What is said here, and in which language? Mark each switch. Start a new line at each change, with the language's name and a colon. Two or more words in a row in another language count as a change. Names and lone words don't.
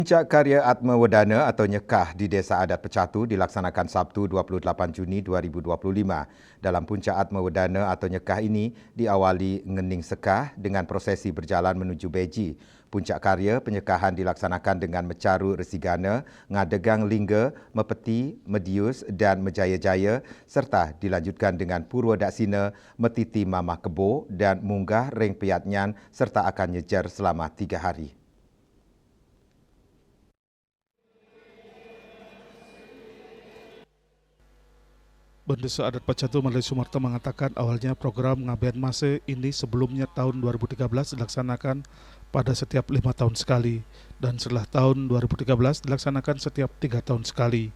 Indonesian: Puncak Karya Atma Wedana atau Nyekah di Desa Adat Pecatu dilaksanakan Sabtu 28 Juni 2025. Dalam Puncak Atma Wedana atau Nyekah ini diawali ngening sekah dengan prosesi berjalan menuju beji. Puncak Karya penyekahan dilaksanakan dengan mecaru resigana, ngadegang lingga, mepeti, medius dan mejaya-jaya serta dilanjutkan dengan purwa daksina, metiti mamah kebo dan
Balinese: munggah ring piyatnyan
Indonesian: serta akan nyejar selama 3 hari. Desa Adat Pecatu Malaysia Sumarta mengatakan awalnya program Ngaben Mase ini sebelumnya tahun 2013 dilaksanakan pada setiap 5 tahun sekali dan setelah tahun 2013 dilaksanakan setiap 3 tahun sekali.